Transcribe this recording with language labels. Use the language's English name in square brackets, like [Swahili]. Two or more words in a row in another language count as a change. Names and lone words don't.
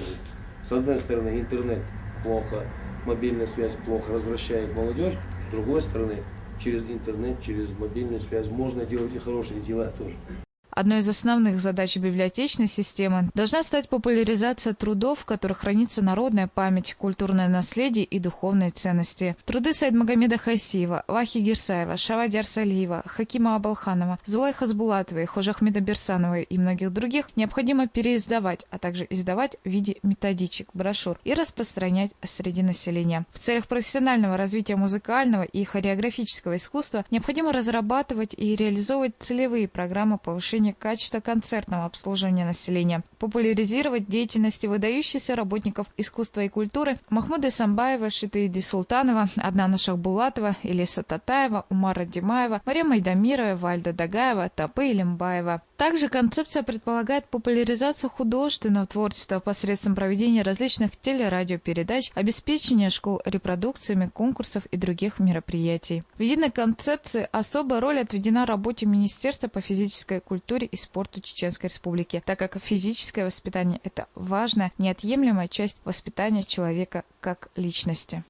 [Russian] С одной стороны, интернет плохо, мобильная связь плохо развращает молодежь, с другой стороны, через интернет, через мобильную связь можно делать и хорошие дела тоже. Одной из основных задач библиотечной системы должна стать популяризация трудов, в которых хранится народная память, культурное наследие и духовные ценности. Труды Сайдмагомеда Хасиева, Вахи Гирсаева, Шавади Арсалиева, Хакима Абалханова, Зулай Хазбулатовой, Хожи Ахмеда Берсановой и многих других необходимо переиздавать, а также издавать в виде методичек, брошюр и распространять среди населения. В целях профессионального развития музыкального и хореографического искусства необходимо разрабатывать и реализовывать целевые программы повышения качества концертного обслуживания населения, популяризировать деятельность выдающихся работников искусства и культуры Махмуда Самбаева, Шитаиди Султанова, Аднана Шахбулатова, Илеса Татаева, Умара Димаева, Мария Майдамирова, Вальда Дагаева, Тапы Илимбаева. Также концепция предполагает популяризацию художественного творчества посредством проведения различных телерадиопередач, обеспечения школ репродукциями, конкурсов и других мероприятий. В единой концепции особая роль отведена работе Министерства по физической культуре и спорту Чеченской Республики, так как физическое воспитание – это важная, неотъемлемая часть воспитания человека как личности.